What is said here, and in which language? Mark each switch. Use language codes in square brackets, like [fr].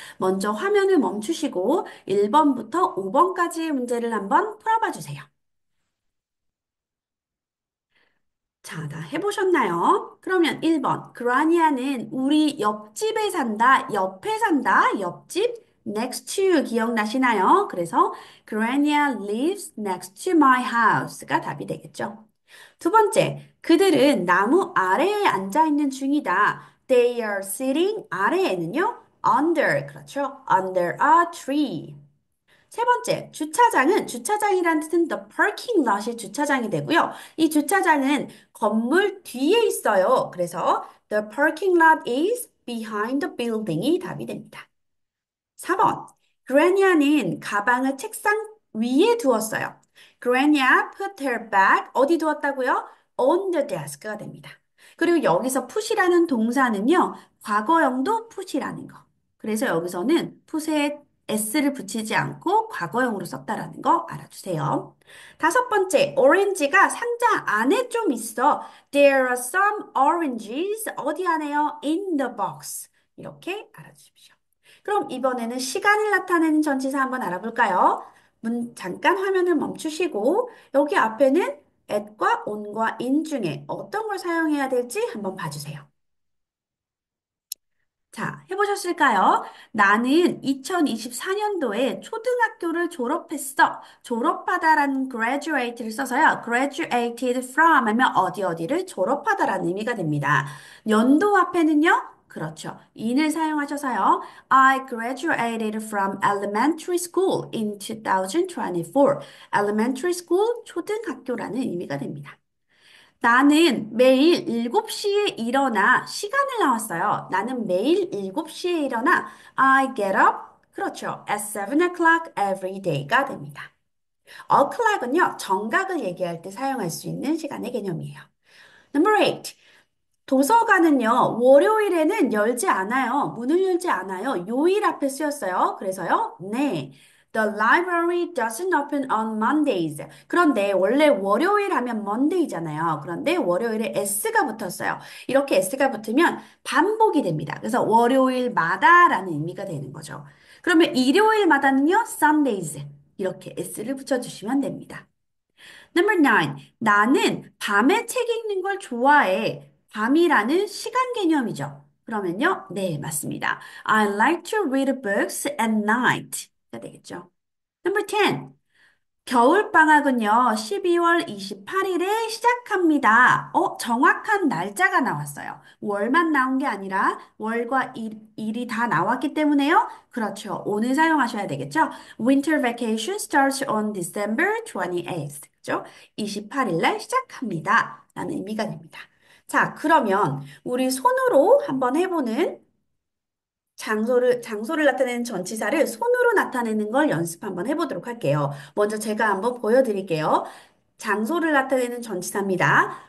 [ko] 먼저 화면을 멈추시고 1번부터 5번까지의 문제를 한번 풀어봐 주세요. 자, 다 해보셨나요? 그러면 1번. 그라니아는 우리 옆집에 산다, 옆에 산다, 옆집, next to 기억나시나요? [en] 그래서 Grania lives next to my house가 [ko] 답이 되겠죠. 두 번째, 그들은 나무 아래에 앉아 있는 중이다. [en] They are sitting [ko] 아래에는요, [en] under, 그렇죠? Under a tree. [ko] 세 번째, 주차장이란 뜻은 the parking lot이 주차장이 되고요. 이 주차장은 건물 뒤에 있어요. [en] 그래서 the parking lot is behind the building이 [ko] 답이 됩니다. 4번, 그레니아는 가방을 책상 위에 두었어요. 그레니아 [en] put her bag [ko] 어디 두었다고요? [en] On the desk가 됩니다. [ko] 그리고 여기서 put이라는 동사는요, 과거형도 put이라는 거. 그래서 여기서는 put에 s를 붙이지 않고 과거형으로 썼다라는 거 알아주세요. 다섯 번째, 오렌지가 상자 안에 좀 있어. [en] There are some oranges [ko] 어디 안에요? [en] In the box. [ko] 이렇게 알아주십시오. 그럼 이번에는 시간을 나타내는 전치사 한번 알아볼까요? 잠깐 화면을 멈추시고 여기 앞에는 at과 on과 in 중에 어떤 걸 사용해야 될지 한번 봐주세요. 자, 해보셨을까요? 나는 2024년도에 초등학교를 졸업했어. 졸업하다라는 graduate를 써서요. graduated from 하면 어디 어디를 졸업하다라는 의미가 됩니다. 연도 앞에는요. 그렇죠. in을 사용하셔서요. [en] I graduated from elementary school in 2024. elementary school [ko] 초등학교라는 의미가 됩니다. 나는 매일 7시에 일어나 시간을 나왔어요. 나는 매일 7시에 일어나 [en] I get up. [ko] 그렇죠. [en] At 7 o'clock every day가 됩니다. [ko] o'clock은요, 정각을 얘기할 때 사용할 수 있는 시간의 개념이에요. [en] Number 8. [ko] 도서관은요, 월요일에는 열지 않아요. 문을 열지 않아요. 요일 앞에 쓰였어요. 그래서요, 네. [en] The library doesn't open on Mondays. [ko] 그런데 원래 월요일 하면 Monday잖아요. 그런데 월요일에 S가 붙었어요. 이렇게 S가 붙으면 반복이 됩니다. 그래서 월요일마다라는 의미가 되는 거죠. 그러면 일요일마다는요, Sundays. 이렇게 S를 붙여주시면 됩니다. [en] Number 9. [ko] 나는 밤에 책 읽는 걸 좋아해. 밤이라는 시간 개념이죠. 그러면요. 네, 맞습니다. [en] I like to read books at night. [ko] 가 되겠죠. [en] Number 10. [ko] 겨울방학은요, 12월 28일에 시작합니다. 정확한 날짜가 나왔어요. 월만 나온 게 아니라 월과 일이 다 나왔기 때문에요. 그렇죠. 오늘 사용하셔야 되겠죠. [en] Winter vacation starts on December 28th. [ko] 그죠? 28일 날 시작합니다. 라는 의미가 됩니다. 자, 그러면 우리 손으로 한번 해보는 장소를 나타내는 전치사를 손으로 나타내는 걸 연습 한번 해보도록 할게요. 먼저 제가 한번 보여드릴게요. 장소를 나타내는 전치사입니다.